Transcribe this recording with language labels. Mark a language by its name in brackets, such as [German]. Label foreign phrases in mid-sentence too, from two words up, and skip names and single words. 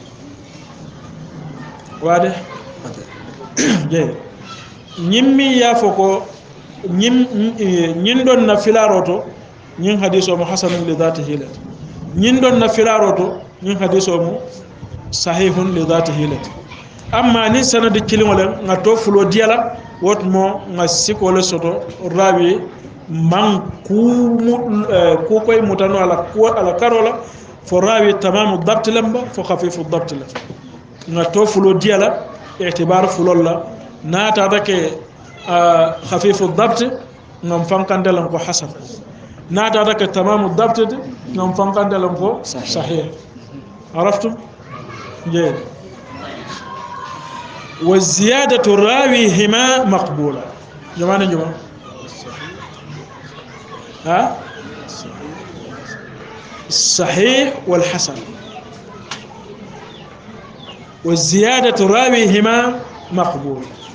[Fula] wade je ñimmi ya foko ñin don na filaroto ñin hadiso mo [Arabic] حسن لذاته [Fula] la ñin don na filaroto ñin hadiso mo [Arabic] صحيح لذاته [Fula] la amma ni sanadu kilingole nga to fulo diala wot mo nga sikole soto rawi man ku koy mutano ala karola fo rawi [Arabic] تمام ضبط [Fula] lamba fo [Arabic] خفيف ضبط [Fula] la nga to fulo diala i'tibar fulol la nata dake [Arabic] خفيف ضبط [Fula] ngam fankandelam ko hasan nata dake [Arabic] تمام ضبط [Fula] ngam fankandelam ko sahih [Arabic] عرفتم جيد والزيادة راويهما مقبولة جماعة ها الصحيح والحسن والزيادة راويهما مقبولة